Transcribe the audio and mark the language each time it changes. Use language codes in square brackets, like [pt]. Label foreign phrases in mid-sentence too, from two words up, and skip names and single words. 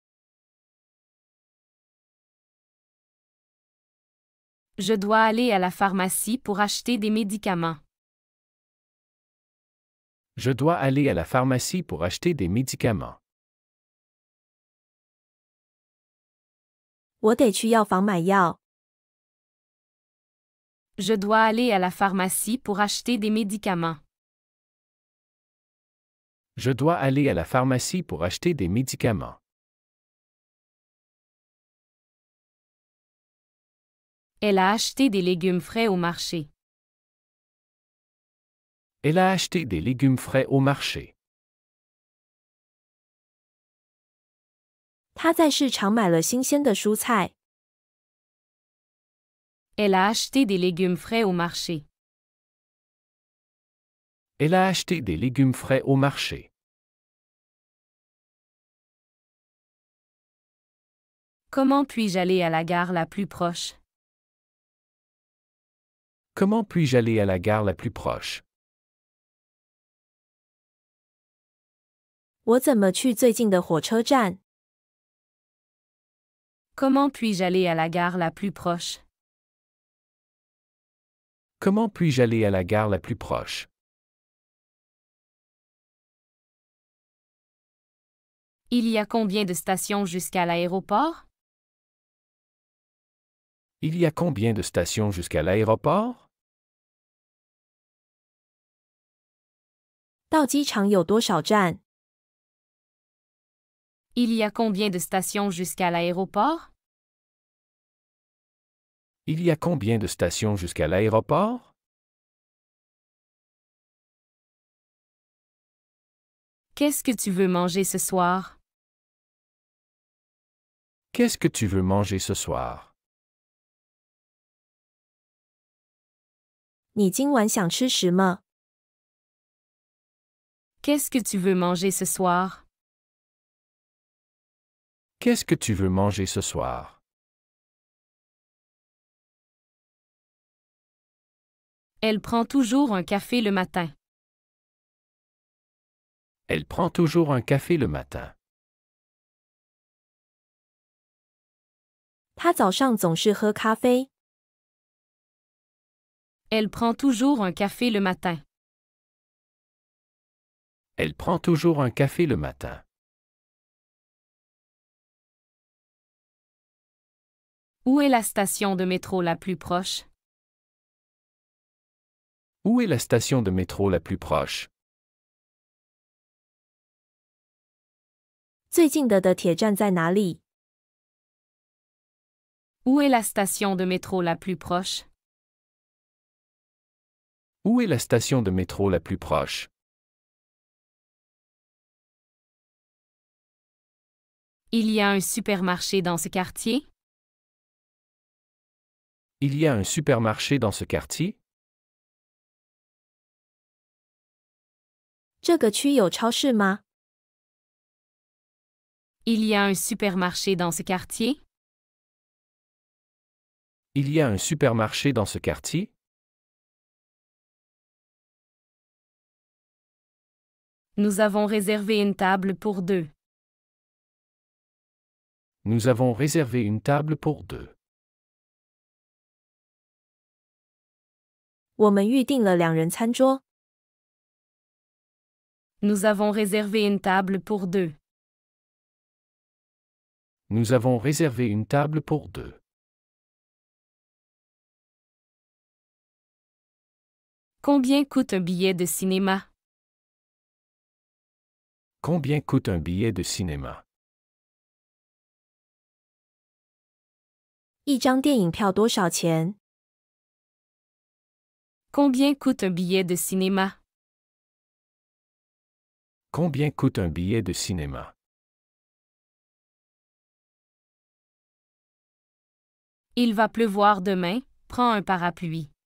[fr] Je dois aller à la pharmacie pour acheter des médicaments. Je dois aller à la pharmacie pour acheter des médicaments. [zh] 我得去药房买药。 [fr] Je dois aller à la pharmacie pour acheter des médicaments. Je dois aller à la pharmacie pour acheter des médicaments. Elle a acheté des légumes frais au marché. Elle a acheté des légumes frais au marché. [zh] 她在市场买了新鲜的蔬菜。 [fr] Elle a acheté des légumes frais au marché. Elle a acheté des légumes frais au marché. Comment puis-je aller à la gare la plus proche? Comment puis-je aller à la gare la plus proche? [zh] 我怎么去最近的火车站？ [fr] Comment puis-je aller à la gare la plus proche? Comment puis-je aller à la gare la plus proche? Il y a combien de stations jusqu'à l'aéroport? Il y a combien de stations jusqu'à l'aéroport? [zh] 到机场有多少站？ [fr] Il y a combien de stations jusqu'à l'aéroport? Il y a combien de stations jusqu'à l'aéroport? Qu'est-ce que tu veux manger ce soir? Qu'est-ce que tu veux manger ce soir? [zh] 你今晚想吃什么？ [fr] Qu'est-ce que tu veux manger ce soir? Qu'est-ce que tu veux manger ce soir? Elle prend toujours un café le matin. Elle prend toujours un café le matin. [zh] 她早上总是喝咖啡。 [fr] Elle prend toujours un café le matin. Elle prend toujours un café le matin. Où est la station de métro la plus proche? Où est la station de métro la plus proche? [zh] 最近的铁站在哪里？ [fr] Où est la station de métro la plus proche? Où est la station de métro la plus proche? Il y a un supermarché dans ce quartier? Il y a un supermarché dans ce quartier? [zh] 这个区有超市吗？ [fr] Il y a un supermarché dans ce quartier? Il y a un supermarché dans ce quartier? Nous avons réservé une table pour deux. Nous avons réservé une table pour deux. [zh] 我们预订了2人餐桌。 [fr] Nous avons réservé une table pour deux. Nous avons réservé une table pour 2. Combien coûte un billet de cinéma? Combien coûte un billet de cinéma? [zh] 一张电影票多少钱？ [fr] Combien coûte un billet de cinéma? Combien coûte un billet de cinéma? Il va pleuvoir demain, prends un parapluie.